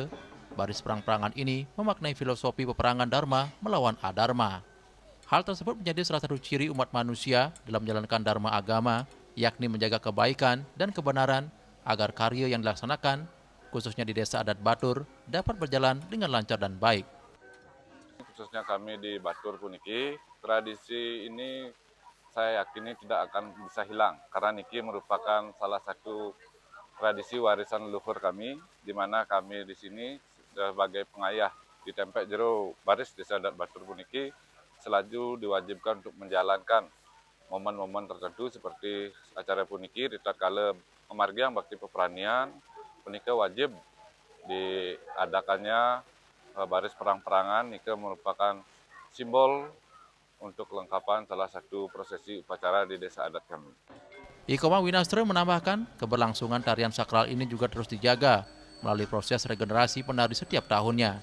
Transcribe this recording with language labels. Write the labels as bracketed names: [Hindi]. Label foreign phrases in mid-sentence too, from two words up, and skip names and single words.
[Indonesian] Baris perang-perangan ini memaknai filosofi peperangan Dharma melawan Adharma. Hal tersebut menjadi salah satu ciri umat manusia dalam menjalankan Dharma agama, yakni menjaga kebaikan dan kebenaran agar karya yang dilaksanakan, khususnya di Desa Adat Batur, dapat berjalan dengan lancar dan baik. Khususnya kami di Batur puniki, tradisi ini saya yakini tidak akan bisa hilang karena niki merupakan salah satu tradisi warisan leluhur kami, di mana kami di sini sebagai pengayah di Tempek Jero Baris Desa Adat Batur puniki selalu diwajibkan untuk menjalankan momen-momen tertentu seperti acara puniki di tatkala [Balinese] pemargian bakti peperanian puniki [Indonesian] wajib diadakannya baris perang-perangan. Ini merupakan simbol untuk kelengkapan salah satu prosesi upacara di desa adat kami. I Kombang Winastre menambahkan keberlangsungan tarian sakral ini juga terus dijaga melalui proses regenerasi penari setiap tahunnya.